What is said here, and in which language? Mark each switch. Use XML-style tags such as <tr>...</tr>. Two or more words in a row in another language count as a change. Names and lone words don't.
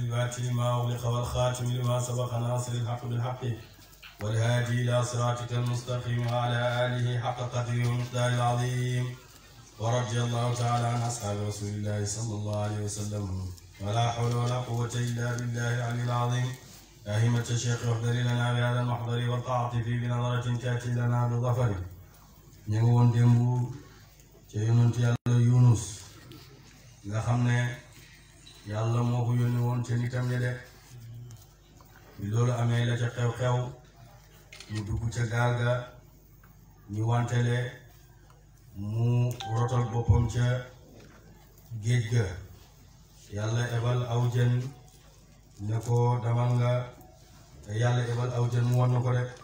<ar>الفاتح لما أغلق والخاتم لما سبق ناصر الحق بالحق والهادي إلى صراطك المستقيم وعلى آله حق قدره ومقداره العظيم. ورضي الله تعالى عن أصحاب رسول الله صلى الله عليه وسلم ولا حول ولا قوة إلا بالله العلي العظيم. أهمة الشيخ احضر لنا بهذا المحضر والتعاطف بنظرة تأتي لنا بالظفر.</ar> <wo>ñangoon démb ca yonent yàlla Yunus nga xam ne yàlla moo ko yónni woon ca nitam ya de bi loolu amee la ca xew-xew ñu dugg ca gaal ga ñu wantele mu rotal boppam ca géej ga yàlla ebal aw jën ne ko damal nga yàlla ebal aw jën mu won na ko rek</wo>